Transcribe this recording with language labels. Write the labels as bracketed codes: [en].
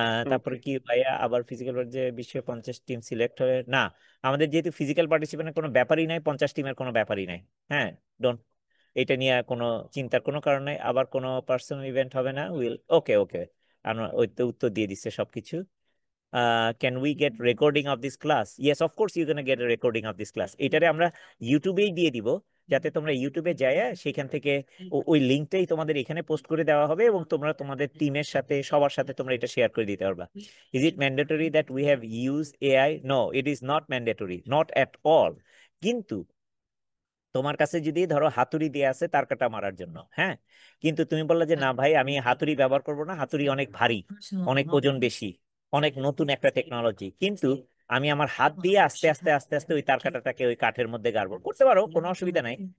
[bn] তারপরে ওকে। কি ভাইয়া, আবার ফিজিক্যাল যে বিশ্বে 50 টিম সিলেক্ট হয়ে না, আমাদের যেহেতু ফিজিক্যাল পার্টিসিপেন্টের কোনো ব্যাপারই নাই, 50 টিমের কোনো ব্যাপারই নাই। হ্যাঁ, ডোন্ট, এটা নিয়ে কোনো চিন্তার কোনো কারণ নাই। আবার কোনো পার্সোনাল ইভেন্ট হবে না, উইল, ওকে ওকে। ওই তো উত্তর দিয়ে দিচ্ছে সবকিছু। [en] Can we get recording of this class? Yes, of course you're gonna get a recording of this class. [bn] এটারে আমরা ইউটিউবেই দিয়ে দিব, যাতে তোমরা ইউটিউবে যায় সেখান থেকে ওই লিঙ্কটাই তোমাদের এখানে পোস্ট করে দেওয়া হবে, এবং তোমরা তোমাদের টিমের সাথে সবার সাথে তোমরা এটা শেয়ার করে দিতে পারবা। [en] Is it mandatory that we have used AI? No, it is not mandatory, not at all. [bn] কিন্তু তোমার কাছে যদি ধরো হাতুড়ি দিয়ে আছে তার কাটা মারার জন্য, হ্যাঁ, কিন্তু তুমি বললে যে না ভাই আমি হাতুড়ি ব্যবহার করব না, হাতুড়ি অনেক ভারী, অনেক ওজন বেশি, অনেক নতুন একটা টেকনোলজি, কিন্তু আমি আমার হাত দিয়ে আস্তে আস্তে আস্তে আস্তে ওই তার কাটাটাকে ওই কাঠের মধ্যে গাড়বো, করতে পারো, কোনো অসুবিধা নাই।